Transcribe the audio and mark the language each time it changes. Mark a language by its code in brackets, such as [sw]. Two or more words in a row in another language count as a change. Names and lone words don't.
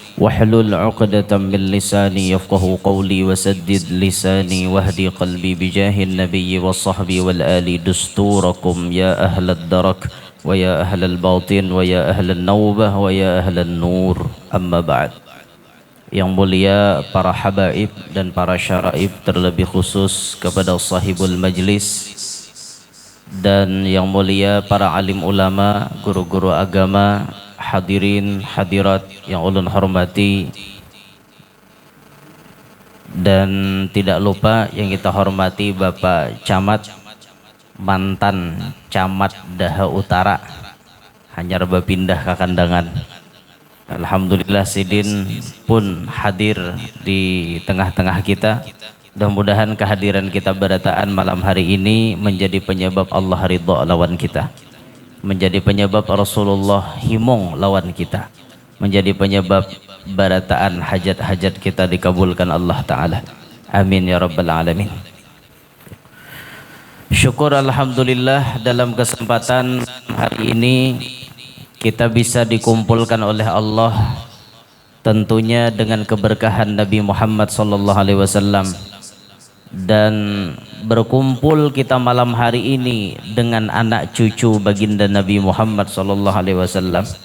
[ar] واحلل عقدة من لساني يفقه قولي وسدد لساني واهدي قلبي بجاه النبي والصحب والآل دستوركم يا أهل الدرك ويا أهل الباطن ويا أهل النوبة ويا أهل النور أما بعد. [id] Yang mulia para habaib dan para syaraib, terlebih khusus kepada [ar] sahibul majlis, [id] dan yang mulia para alim ulama, guru-guru agama, hadirin hadirat yang ulun hormati, dan tidak lupa yang kita hormati Bapak Camat, [bjn] mantan Camat Daha Utara, hanyar bapindah ke kandangan. [id] Alhamdulillah Sidin pun hadir di tengah-tengah kita. Mudah-mudahan kehadiran kita berataan malam hari ini menjadi penyebab Allah ridha lawan kita, menjadi penyebab Rasulullah himong lawan kita, menjadi penyebab barataan hajat-hajat kita dikabulkan Allah Ta'ala. [ar] Amin ya Rabbal Alamin. [id] Syukur Alhamdulillah, dalam kesempatan hari ini kita bisa dikumpulkan oleh Allah, tentunya dengan keberkahan Nabi Muhammad SAW, dan berkumpul kita malam hari ini dengan anak cucu baginda Nabi Muhammad SAW.